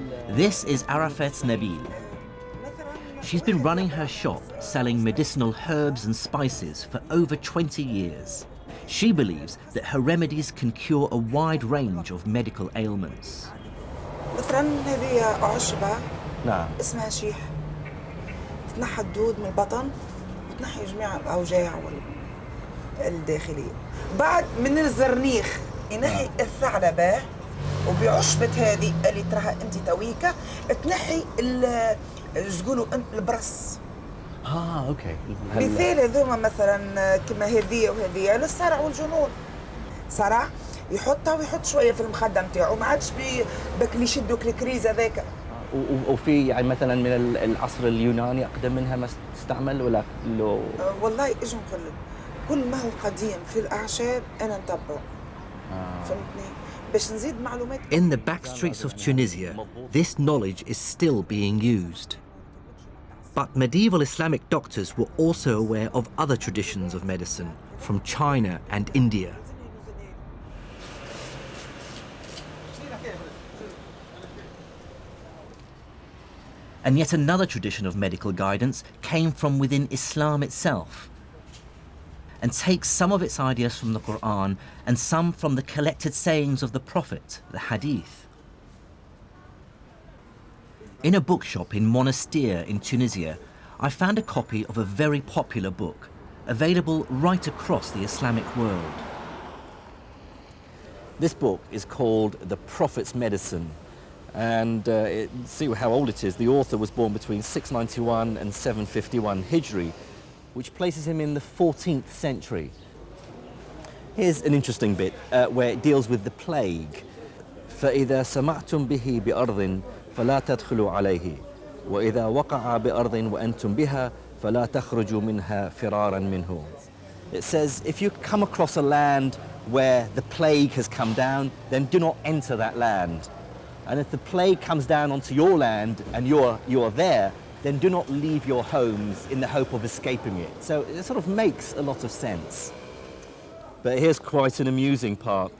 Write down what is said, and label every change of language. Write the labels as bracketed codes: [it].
[en] This is Arafat Nabil. She's been running her shop selling medicinal herbs and spices for over 20 years. She believes that her remedies can cure a wide range of medical ailments. [ar] مثلا هذه عشبة نعم. اسمها شيح تنحى الدود من البطن وتنحي جميع الأوجاع الداخلية. بعد من الزرنيخ ينحي الثعلبة وبعشبة هذه اللي تراها أنت تويكة تنحي تقولوا البرص. اوكي. مثال هذوما مثلا كما هذه وهذه للصرع والجنون. صرع يحطها ويحط شويه في المخده نتاعو ما عادش بك اللي يشدوك الكريز هذاك. وفي يعني مثلا من العصر اليوناني اقدم منها ما تستعمل ولا لو والله ايش نقول لك كل ما هو قديم في الاعشاب انا نتبعه. فهمتني باش نزيد معلومات. [en] In the back streets of Tunisia, this knowledge is still being used. But medieval Islamic doctors were also aware of other traditions of medicine from China and India. And yet another tradition of medical guidance came from within Islam itself and takes some of its ideas from the Quran and some from the collected sayings of the Prophet, the Hadith. In a bookshop in Monastir in Tunisia, I found a copy of a very popular book, available right across the Islamic world. This book is called The Prophet's Medicine, and see how old it is. The author was born between 691 and 751 Hijri, which places him in the 14th century. Here's an interesting bit where it deals with the plague. [ar] فإذا سمعتم به بأرض فلا تدخلوا عليه وإذا وقع بأرض وأنتم بها فلا تخرجوا منها فرارا منه. [en] It says if you come across a land where the plague has come down, then do not enter that land. And if the plague comes down onto your land and you're there, then do not leave your homes in the hope of escaping it. So it sort of makes a lot of sense. But here's quite an amusing part.